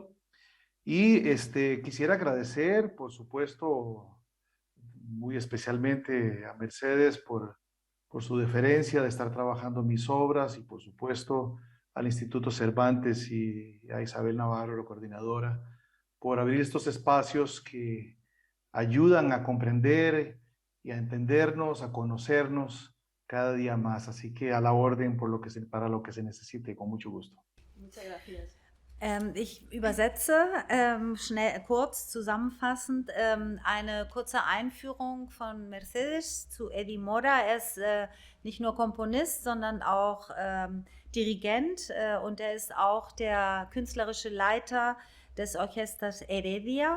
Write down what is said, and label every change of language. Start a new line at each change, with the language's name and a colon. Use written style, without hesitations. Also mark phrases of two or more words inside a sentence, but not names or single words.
Spanish: Y quisiera agradecer, por supuesto, muy especialmente a Mercedes por su deferencia de estar trabajando mis obras y, por supuesto, al Instituto Cervantes y a Isabel Navarro, la coordinadora, por abrir estos espacios que ayudan a comprender y a entendernos, a conocernos cada día más. Así que a la orden para lo que se necesite, con mucho gusto. Muchas gracias.
German: Ich übersetze kurz zusammenfassend eine kurze Einführung von Mercedes zu Eddie Mora. Er ist nicht nur Komponist, sondern auch Dirigent und er ist auch der künstlerische Leiter des Orchesters Heredia.